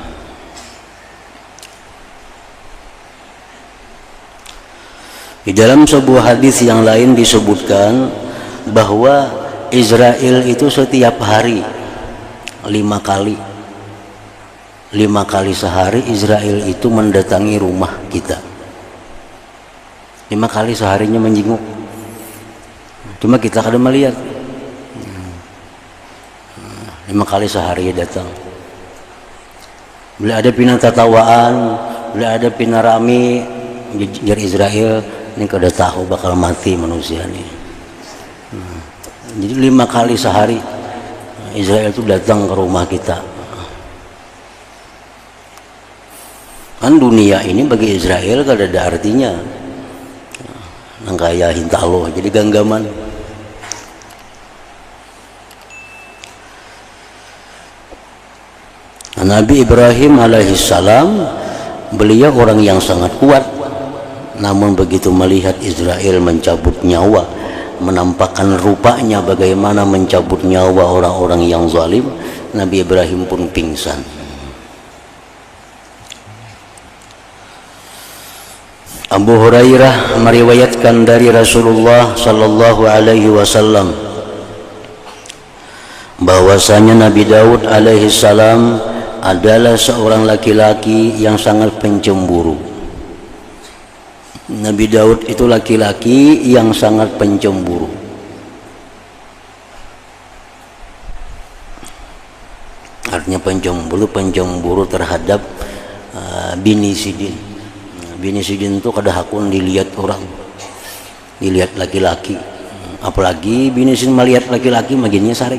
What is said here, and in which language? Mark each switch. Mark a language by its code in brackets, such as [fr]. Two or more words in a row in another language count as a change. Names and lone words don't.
[id] Di dalam sebuah hadis yang lain disebutkan bahwa Israel itu setiap hari 5 kali sehari Israel itu mendatangi rumah kita. 5 kali seharinya menjenguk. Cuma kita kadang melihat 5 kali sehari datang. [bjn] Bila ada pina tatawaan, bila ada pina rami, jar Israel ini kada tahu bakal mati manusia ini. [id] Jadi 5 kali sehari Israel itu datang ke rumah kita. [bjn] Kan dunia ini bagi Israel kada ada artinya. Nang kaya hintalo jadi ganggaman. [id] Nabi Ibrahim alaihissalam, beliau orang yang sangat kuat, namun begitu melihat Israel mencabut nyawa, menampakkan rupanya bagaimana mencabut nyawa orang-orang yang zalim, Nabi Ibrahim pun pingsan. Abu Hurairah meriwayatkan dari Rasulullah [ar] sallallahu alaihi wasallam [id] bahwasanya Nabi Daud [ar] alaihi salam [id] adalah seorang laki-laki yang sangat pencemburu. Nabi Daud itu laki-laki yang sangat pencemburu. [bjn] Artinya pencemburu terhadap bini sidin. Bini sidin itu kada hakun dilihat orang, dilihat laki-laki. Apalagi bini sidin melihat laki-laki makinnya sarik.